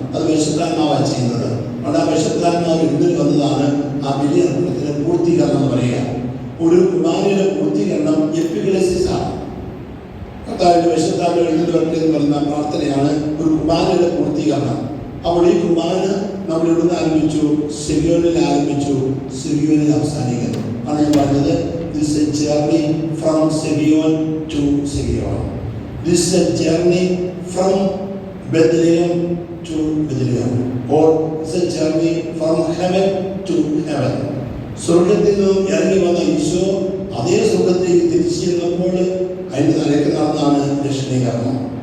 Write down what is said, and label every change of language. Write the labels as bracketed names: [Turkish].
[Malayalam] അത് പരിശുദ്ധാത്മാവാണ് ചെയ്യുന്നത്. അവിടെ ആ പരിശുദ്ധാത്മാവ് ഇതിൽ വന്നതാണ് ആ ബലി അർപ്പണത്തിന്റെ പൂർത്തീകരണം എന്ന് പറയുക. ഒരു കുർബാനയുടെ പൂർത്തീകരണം എപ്പിക്ലേസിസ് ആണ്. കർത്താവിന്റെ പരിശുദ്ധാത്മാവ് എഴുതി വരട്ടെ എന്ന് പറയുന്ന പ്രാർത്ഥനയാണ് ഒരു കുർബാനയുടെ പൂർത്തീകരണം. അപ്പോൾ ഈ കുർബാന നമ്മൾ ഇവിടുന്ന് ആരംഭിച്ചു, സെഗിയോനിൽ ആരംഭിച്ചു, സെഗിയോനിൽ അവസാനിക്കുന്നു. ആണ് ഞാൻ പറഞ്ഞത്. [English] This is a journey from Segion to Segion. This is a journey from Bethlehem to Bethlehem. Or it's a journey from heaven to heaven. [Malayalam] സ്വർഗത്തിൽ നിന്നും ഇറങ്ങി വന്ന ഈശോ അതേ സ്വർഗത്തേക്ക് തിരിച്ചു ചെന്നപ്പോൾ അതിൻ്റെ തലയ്ക്ക് നടന്നാണ് ദക്ഷിണീകരണം.